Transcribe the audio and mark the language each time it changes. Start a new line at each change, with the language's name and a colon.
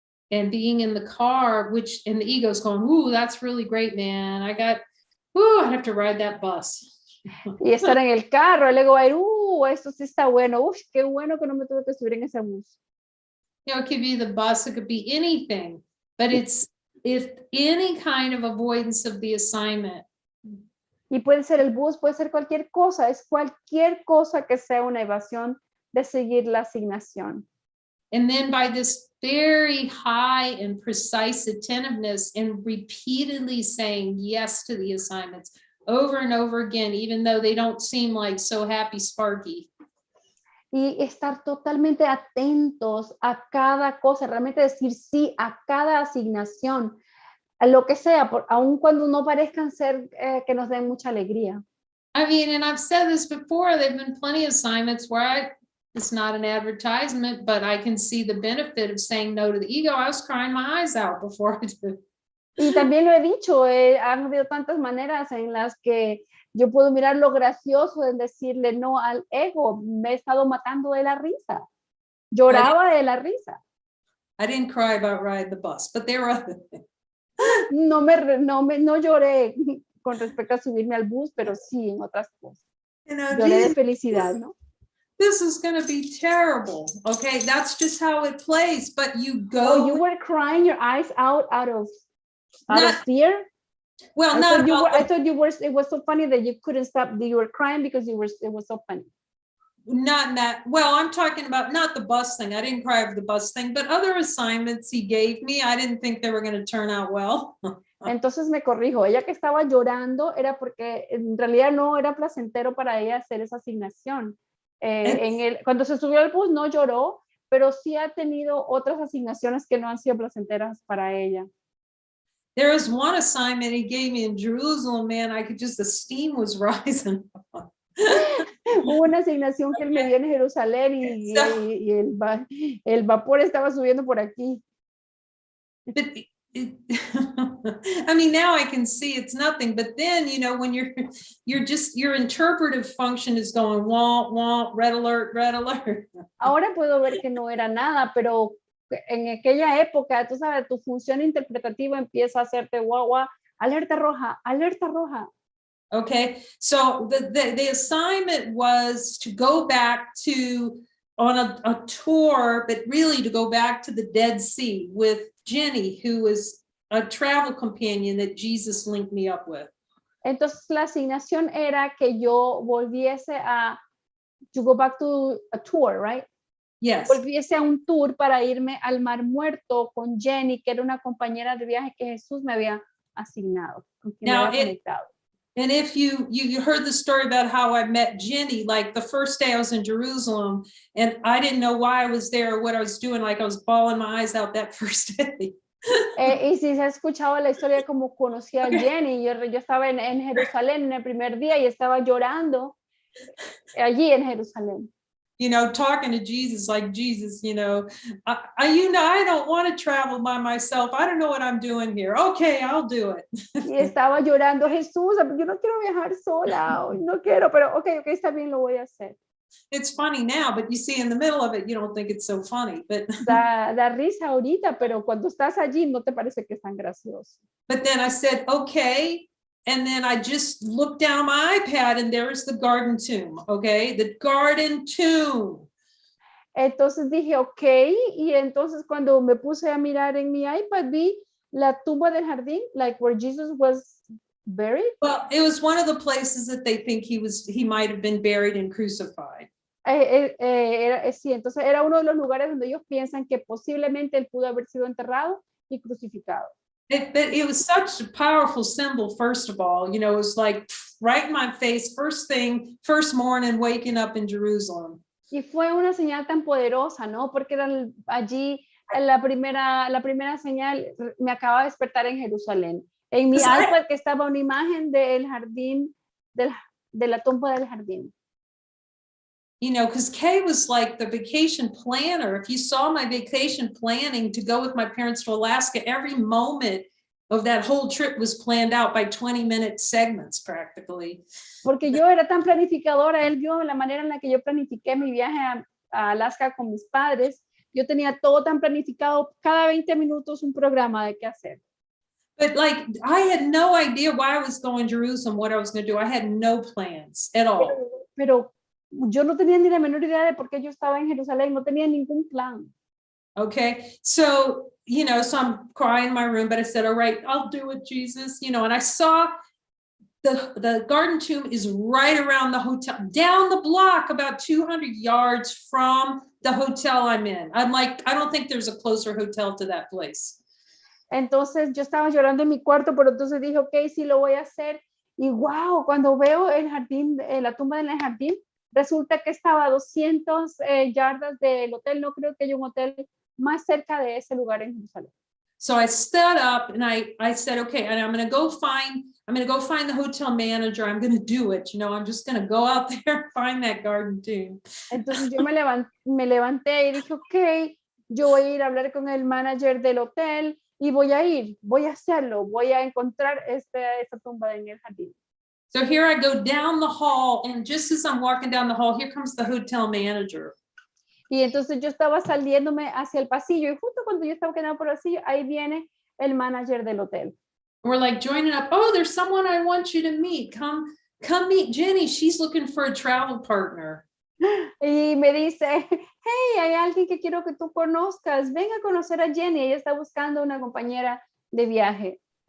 English: And being in the car, and the ego's going, ooh, that's really great, man. I'd have to ride that bus.
Spanish: Y estar en el carro, el ego va a ir, esto sí está bueno, qué bueno que no me tuve que subir en ese bus.
English: You know, it could be the bus, it could be anything, but it's any kind of avoidance of the assignment.
Spanish: Y puede ser el bus, puede ser cualquier cosa, es cualquier cosa que sea una evasión de seguir la asignación.
English: And then by this very high and precise attentiveness and repeatedly saying yes to the assignments over and over again, even though they don't seem like so happy, sparky.
Spanish: Y estar totalmente atentos a cada cosa, realmente decir sí a cada asignación, a lo que sea, aun cuando no parezcan ser que nos den mucha alegría.
English: I mean, and I've said this before, there've been plenty of assignments where it's not an advertisement, but I can see the benefit of saying no to the ego. I was crying my eyes out before I did.
Spanish: Y también lo he dicho, han habido tantas maneras en las que yo puedo mirar lo gracioso de decirle no al ego. Me he estado matando de la risa. Lloraba de la risa.
English: I didn't cry about riding the bus, but there were other things.
Spanish: No lloré con respecto a subirme al bus, pero sí en otras cosas.
English: You know,
Spanish: Lloré de felicidad, ¿no?
English: This is going to be terrible. Okay, that's just how it plays. But you go. Oh, you were crying your eyes out of fear. Well, I thought you were. It was so funny that you couldn't stop. You were crying because it was so funny. Not that. Well, I'm talking about not the bus thing. I didn't cry over the bus thing, but other assignments he gave me, I didn't think they were going to turn out well.
Spanish: Entonces me corrijo. Ella que estaba llorando era porque en realidad no era placentero para ella hacer esa asignación. Cuando se subió al bus no lloró, pero sí ha tenido otras asignaciones que no han sido placenteras para ella.
English: There was one assignment he gave me in Jerusalem, man, the steam was rising.
Spanish: Hubo una asignación que él me dio en Jerusalén y el vapor estaba subiendo por aquí.
English: I mean, now I can see it's nothing, but then, you know, when your interpretive function is going, wah, red alert.
Spanish: Ahora puedo ver que no era nada, pero en aquella época, tú sabes, tu función interpretativa empieza a hacerte guau, alerta roja.
English: Okay, so the assignment was to go back on a tour, but really to go back to the Dead Sea with Jenny, who was a travel companion that Jesus linked me up with.
Spanish: Entonces la asignación era que yo volviese
English: to go back to a tour, right? Yes.
Spanish: Volviese a un tour para irme al Mar Muerto con Jenny, que era una compañera de viaje que Jesús me había asignado, con quien me había conectado.
English: And if you heard the story about how I met Jenny, like the first day I was in Jerusalem, and I didn't know why I was there or what I was doing, like I was bawling my eyes out that first day.
Spanish: Y si se ha escuchado la historia como conocí a Jenny, yo estaba en Jerusalén en el primer día y estaba llorando allí en Jerusalén.
English: You know, talking to Jesus, like Jesus, you know, I don't want to travel by myself. I don't know what I'm doing here. Okay, I'll do it.
Spanish: Y estaba llorando, Jesús, yo no quiero viajar sola, no quiero, pero okay, está bien, lo voy a hacer.
English: It's funny now, but you see in the middle of it, you don't think it's so funny. But
Spanish: da risa ahorita, pero cuando estás allí no te parece que es tan gracioso.
English: But then I said, okay. And then I just looked down my iPad and there's the garden tomb, okay? The garden tomb.
Spanish: Entonces dije, okay, y entonces cuando me puse a mirar en mi iPad vi la tumba del jardín,
English: like where Jesus was buried. Well, it was one of the places that they think he might have been buried and crucified.
Spanish: Sí, entonces era uno de los lugares donde ellos piensan que posiblemente él pudo haber sido enterrado y crucificado.
English: It was such a powerful symbol, first of all. You know, it was like right in my face, first morning, waking up in Jerusalem.
Spanish: Y fue una señal tan poderosa, ¿no? Porque era allí la primera señal, me acaba de despertar en Jerusalén. En mi iPad que estaba una imagen del jardín, de la tumba del jardín.
English: you know, because Kay was like the vacation planner. If you saw my vacation planning to go with my parents to Alaska, every moment of that whole trip was planned out by 20-minute segments practically.
Spanish: Porque yo era tan planificadora, él vio la manera en la que yo planifiqué mi viaje a Alaska con mis padres. Yo tenía todo tan planificado, cada 20 minutos un programa de qué hacer.
English: But like, I had no idea why I was going to Jerusalem, what I was going to do. I had no plans at all.
Spanish: Pero yo no tenía ni la menor idea de por qué yo estaba en Jerusalén, no tenía ningún plan.
English: Okay, so, you know, so I'm crying in my room, but I said, all right, I'll do it, Jesus, you know, and I saw the garden tomb is right around the hotel, down the block, about 200 yards from the hotel I'm in. I'm like, I don't think there's a closer hotel to that place.
Spanish: Entonces yo estaba llorando en mi cuarto, pero entonces dije, ok, sí lo voy a hacer. Y wow, cuando veo el jardín, la tumba en el jardín, resulta que estaba a 200 yardas del hotel. No creo que haya un hotel más cerca de ese lugar en Jerusalén.
English: So I stood up and I said, okay, and I'm going to go find the hotel manager. I'm going to do it. You know, I'm just going to go out there and find that garden tomb.
Spanish: Entonces yo me levanté y dije, ok, yo voy a ir a hablar con el manager del hotel y voy a hacerlo, voy a encontrar esta tumba en el jardín.
English: So here I go down the hall, and just as I'm walking down the hall, here comes the hotel manager.
Spanish: Y entonces yo estaba saliéndome hacia el pasillo y justo cuando yo estaba quedando por el pasillo, ahí viene el manager del hotel.
English: We're like joining up. Oh, there's someone I want you to meet. Come meet Jenny. She's looking for a travel partner.
Spanish: Y me dice, hey, hay alguien que quiero que tú conozcas. Ven a conocer a Jenny. Ella está buscando una compañera de viaje.